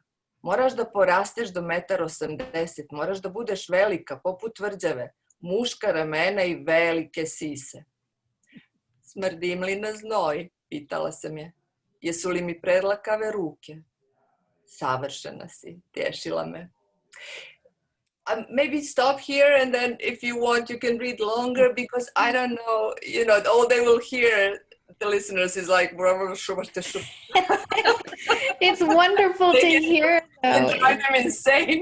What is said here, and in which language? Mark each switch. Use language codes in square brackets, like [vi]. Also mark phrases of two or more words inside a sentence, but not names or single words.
[hr] Moraš da porasteš do 1,80 m, moraš da budeš velika, poput tvrđave, muška ramena i velike sise. Smrdim li na znoj? Pitala sam je. Jesu li mi predlakave ruke? Savršena si, tješila me. [en] Maybe stop here and then if you want you can read longer because I don't know, all they will hear, the listeners is like, It's wonderful to hear. And drive them insane.